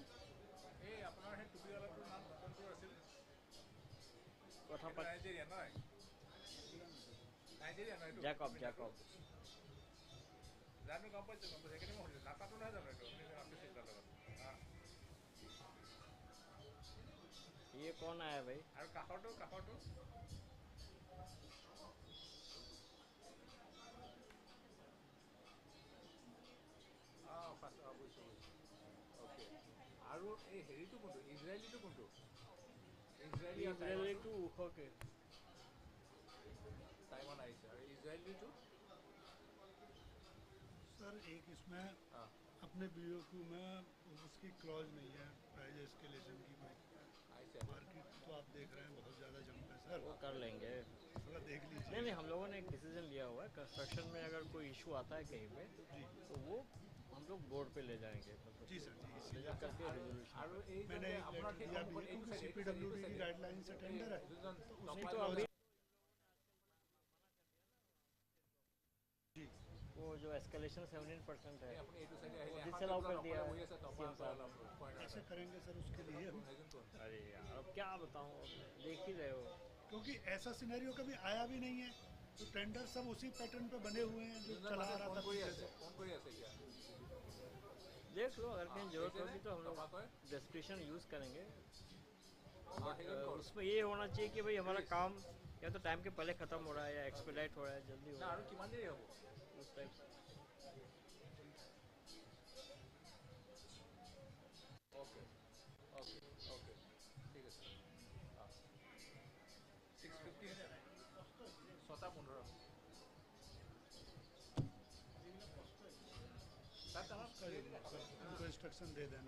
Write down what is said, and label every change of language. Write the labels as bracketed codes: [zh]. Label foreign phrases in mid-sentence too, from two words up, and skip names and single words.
[as] এই আপোনাৰ সেই টুপিৱালাটোৰ নাম কোনটো আছিল? কথা এটা পাত। নাইজেৰিয়া নহয়? নাইজেৰিয়া নহয় এইটো? [hi] जैकब जैकब। [as] জানো গম পাইছোঁ সেইকাৰণে মই সুধিছোঁ। নাচাটো নহয় জানো এইটো? আপুনি আছে চিন্তা লগত। [hi] ये कौन आया भाई? [as] আৰু কাষৰটো কাষৰটো ফাৰ্ষ্ট বুজিছোঁ বুজিছোঁ। অ'কে। আৰু এই হেৰিটো কোনটো? ইজৰাইলীটো কোনটো? ইজৰাইলী আৰু [hi] इजरायली [as] টাইৱানটো? [en] two OK. Taiwan I say Israeli two. [hi] सर एक इसमें हाँ अपने बीओक्यू में उसकी क्लॉज नहीं है [en] price escalation [hi] की कोई। [en] I say [hi] मार्केट तो आप देख रहे हैं बहुत ज़्यादा जंप है सर, वो कर लेंगे। थोड़ा देख नहीं लीजिए। नहीं, हम लोगों ने एक डिसीजन लिया हुआ है, कंस्ट्रक्शन में अगर कोई इशू आता है कहीं पे जी तो वो हम लोग बोर्ड पे ले जाएंगे, जी सर जी, ले इसीलिए जा करके रेजोल्यूशन। [as] আৰু এই যে [hi] मैंने एक [as] আপোনাৰ [hi] लेटर दिया भी है क्योंकि सीपीडब्ल्यूडी की गाइडलाइन से टेंडर है तो नहीं उसकी तो क्लॉज। अभी जी वो जो एस्केलेशन 17% है [as] আপুনি এইটো চাইডে [hi] वो [as] আহিলে [hi] डिसअलाउ कर दिया [as] হৈ আছে [hi] CM साहब ने। [as] পইণ্ট [hi] कैसे करेंगे सर उसके लिए हम, अरे यार अब क्या बताऊँ, अब देख ही रहे हो। क्योंकि ऐसा सिनेरियो कभी आया भी नहीं है। तो टेंडर सब उसी पैटर्न पे बने हुए हैं जो चला आ रहा था पीछे से। [as] ফোন কৰি আছে এতিয়া। [hi] देख लो, अगर कहीं जरूरत ऐसे होगी तो हम लोग बात है? [en] description use [hi] करेंगे। [as] সেইজন ক'ত? [hi] उसमें ये होना चाहिए कि भाई हमारा काम या तो टाइम के पहले ख़त्म हो रहा है या एक्सपेडाइट हो रहा है, जल्दी हो [as] না [hi] रहा [as] আৰু কিমান দেৰি হ'ব? [hi] है उस टाइप से। [en] OK OK OK [as] ঠিক আছে। [hi] 6:15 6:15 उनको इंस्ट्रक्शन दे देना